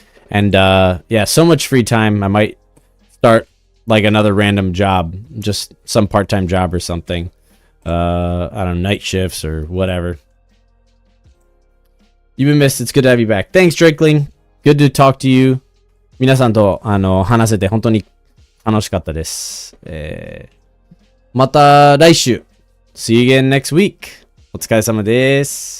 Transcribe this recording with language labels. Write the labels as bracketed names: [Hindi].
[English] And yeah, so much free time. I might start like another random job, just some part-time job or something. I don't know, night shifts or whatever. You've been missed. It's good to have you back. Thanks, Drakeling. Good to talk to you. 皆さんと話せて本当に楽しかったです。 [Japanese] また来週。 [English] See you again next week. [Japanese] お疲れ様です。